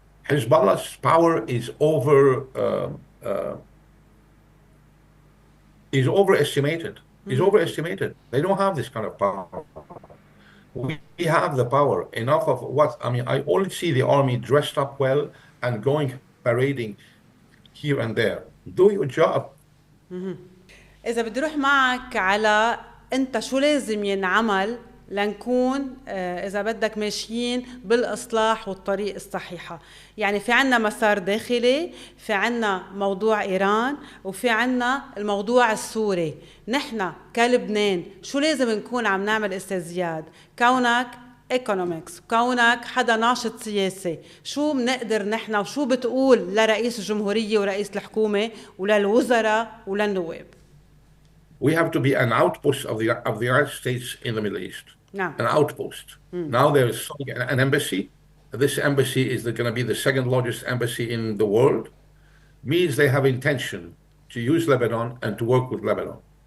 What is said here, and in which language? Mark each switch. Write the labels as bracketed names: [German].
[English] Hezbollah's power is overestimated. Is overestimated. They don't have this kind of power. We have the power. Enough of what? I mean, I only see the army dressed up well and going parading here and there. Do your job. [Arabic] إذا بدي روح معك على أنت شو لازم ينعمل لنكون إذا بدك ماشيين بالإصلاح والطريق الصحيحة. يعني في عنا مسار داخلي، في عنا موضوع إيران، وفي عنا الموضوع السوري. نحن كلبنان شو لازم نكون عم نعمل أستاذ زياد؟ كونك ايكونومكس، كونك حدا ناشط سياسي، شو بنقدر نحن وشو بتقول لرئيس الجمهورية ورئيس الحكومة وللوزراء وللنواب؟ [English] We have to be an outpost of the United States in the Middle East. [Arabic] نعم. [English] An outpost. Now there is an embassy. This embassy is going to be the second largest embassy in the world. Means they have intention to use Lebanon and to work with Lebanon.